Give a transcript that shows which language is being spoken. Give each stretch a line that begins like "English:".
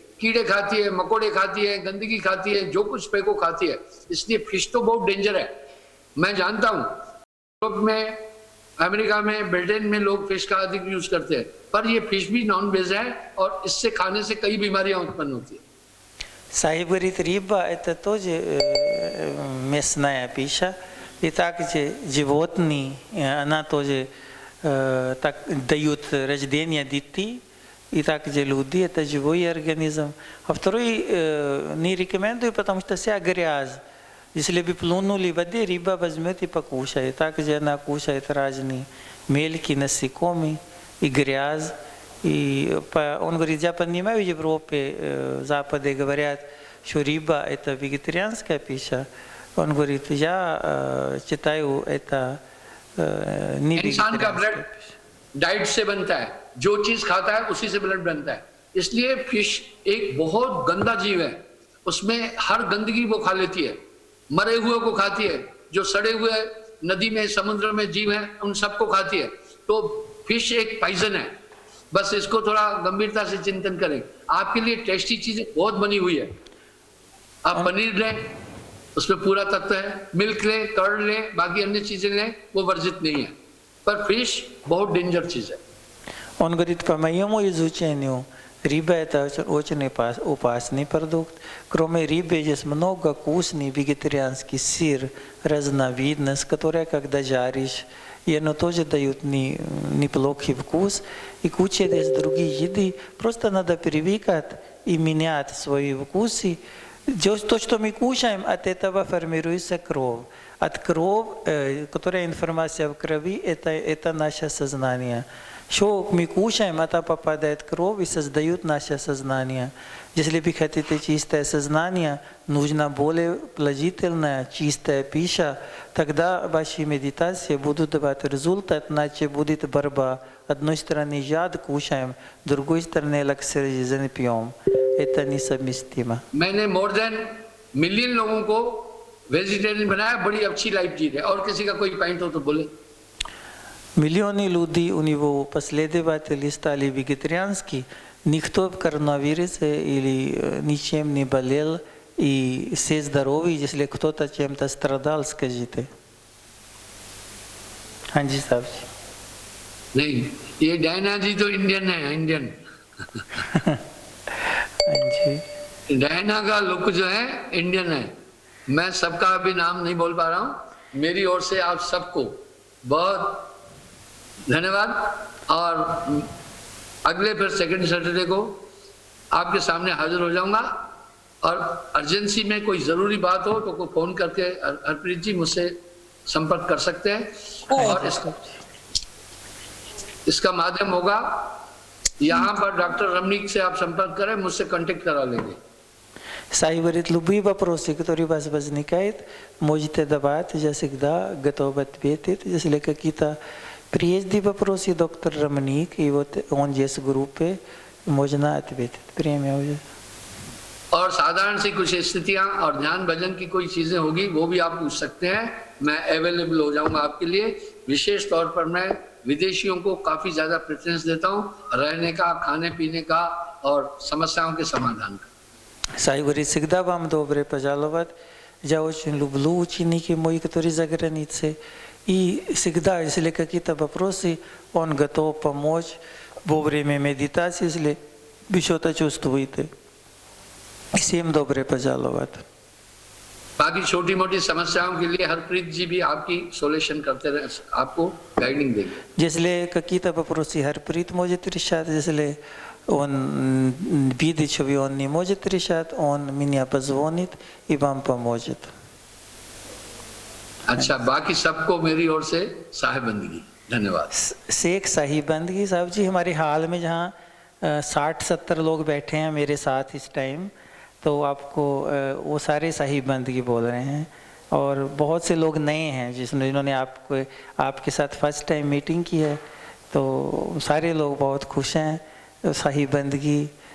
Hindi: कीड़े खाती है, मकोड़े खाती है, गंदगी खाती है, जो कुछ फेंको खाती है। इसलिए फिश तो बहुत डेंजर है। मैं जानता हूँ यूरोप में, अमेरिका में, ब्रिटेन में लोग फिश का अधिक यूज करते हैं, पर ये फिश भी नॉन वेज है और इससे खाने से कई बीमारियां उत्पन्न होती है।
Russian: Сахиб говорит, рыба это тоже мясная пища, и также животные, она тоже так дают рождение детей, и также люди, это живой организм. А второй не рекомендую, потому что вся грязь. Если бы плюнули в воде, рыба возьмет и покушает. Также она кушает разные мелкие насекомые и грязь. И он говорит, я понимаю, в Европе, в Западе говорят, что рыба это вегетарианская пища. Он говорит, я считаю это не вегетарианская пища.
Hindi: डाइट से बनता है, जो चीज खाता है उसी से ब्लड बनता है। इसलिए फिश एक बहुत गंदा जीव है, उसमें हर गंदगी वो खा लेती है, मरे हुए को खाती है, जो सड़े हुए नदी में समुद्र में जीव हैं उन सबको खाती है। तो फिश एक पॉइजन है, बस इसको थोड़ा गंभीरता से चिंतन करें। आपके लिए टेस्टी चीजें बहुत बनी हुई है, आप पनीर लें, उसमें पूरा तत्व है, मिल्क लें, कर्ड लें, बाकी अन्य चीजें लें, वो वर्जित नहीं है, पर फिश बहुत डेंजर चीज है।
Russian: Он говорит, по моему изучению, рыба это очень опасный продукт. Кроме рыбы есть много вкусный вегетарианский сыр, разновидность, которая когда жаришь, и оно тоже дает неплохой вкус. И куча есть другие еды. Просто надо привыкать и менять свои вкусы to, što mi kušajem, a этого формируется кровь. От крови, которая информация в крови, это наше сознание. Что мы кушаем, это попадает в кровь и создают наше сознание. Если вы хотите чистое сознание, нужна более положительная, чистая пища, тогда ваши медитации будут давать результат, иначе будет борьба. Одной стороны яд кушаем, другой стороны эликсир жизни пьем. Это несовместимо.
Hindi: मैंने
English: more than
Hindi: मिलियन लोगों को वेजिटेरियन बनाया, बड़ी अच्छी लाइफ जी रहे। और किसी का कोई पॉइंट हो तो बोले।
Russian: Миллионы людей у него последователи стали вегетариански, никто в коронавирусе или ничем не болел, и все здоровы, если кто-то чем-то страдал, скажите.
Hindi: हाँ जी साहब जी। नहीं, ये डायना जी तो इंडियन है, इंडियन। हाँ जी। डायना का लुक जो है इंडियन है। मैं सबका अभी नाम नहीं बोल पा रहा हूँ। मेरी ओर से आप सबको बहुत धन्यवाद। और अगले फिर सेकंड सैटरडे को आपके सामने हाजिर हो जाऊंगा। और अर्जेंसी में कोई ज़रूरी बात हो तो कोई फ़ोन करके हरप्रीत जी मुझसे संपर्क कर सकते हैं। और इसका माध्यम होगा, यहाँ पर डॉक्टर रमनीक से आप संपर्क करें, मुझसे कांटेक्ट करा लेंगे।
Russian: Сайворит любые вопросы, которые у вас возникают, можете давать, я всегда готов ответить. Если какие-то прежде вопросы, доктор Рамник, и вот он есть в группе, можно ответить. Время уже.
Hindi: और साधारण सी कुछ स्थितियां और ध्यान भजन की कोई चीजें होगी वो भी आप पूछ सकते हैं। मैं अवेलेबल हो जाऊंगा आपके लिए। विशेष तौर पर मैं विदेशियों को काफी ज्यादा प्रेफरेंस देता हूं, रहने का, खाने पीने का और समस्याओं के समाधान का।
Russian: Сай говорит, всегда вам добре пожаловать. Я очень люблю ученики мои, которые за границей. И всегда, если какие-то вопросы, он готов помочь во время медитации, если вы что-то чувствуете. Всем добре пожаловать.
Hindi: बाकी छोटी मोटी समस्याओं के लिए हरप्रीत जी भी आपकी सोल्यूशन करते रहे, आपको गाइडिंग देंगे।
Russian: Если какие-то вопросы Харприт может решать, если он видит, что он не может решать, он меня позвонит и вам поможет.
Hindi: अच्छा, बाकी सबको मेरी ओर से साहिब बंदगी धन्यवाद। शेख साहिब बंदगी साहब जी, हमारे हाल में जहाँ 60-70 लोग बैठे हैं मेरे साथ इस टाइम, तो आपको वो सारे साहिब बंदगी बोल रहे हैं। और बहुत से लोग नए हैं जिन्होंने आपके साथ फर्स्ट टाइम मीटिंग की है, तो सारे लोग बहुत खुश हैं साहिब बंदगी।